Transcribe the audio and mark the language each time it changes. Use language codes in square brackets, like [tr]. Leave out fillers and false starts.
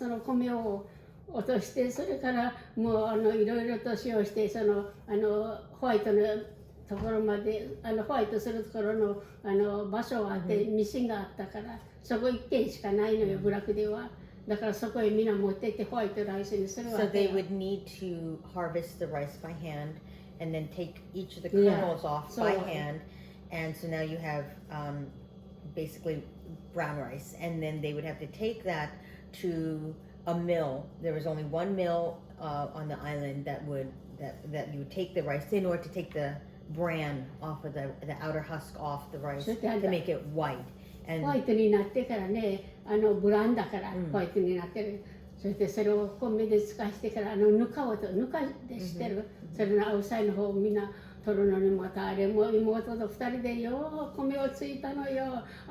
[ja] その米を落として、それからもういろいろと使用して、ホワイトのところまでホワイトするところの場所があって、ミシンがあったから、そこ1軒しかないのよ、部落では。だからそこへみんな持ってってホワイトライスにするわけよ。 [en] So they would need to harvest the rice by hand and then take each of the kernels off by hand. And so now you have basically brown rice, and then they would have to take that to a mill. There was only one mill on the island that you would take the rice in order to take the bran off of the outer husk off the rice to make it white. [ja] ホワイトになってからね、ブランだからホワイトになってる。そしてそれを米で使わしてからぬかでしてる。それのアウサイの方をみんな取るのにまたあれも妹と2人でよう米をついたのよ。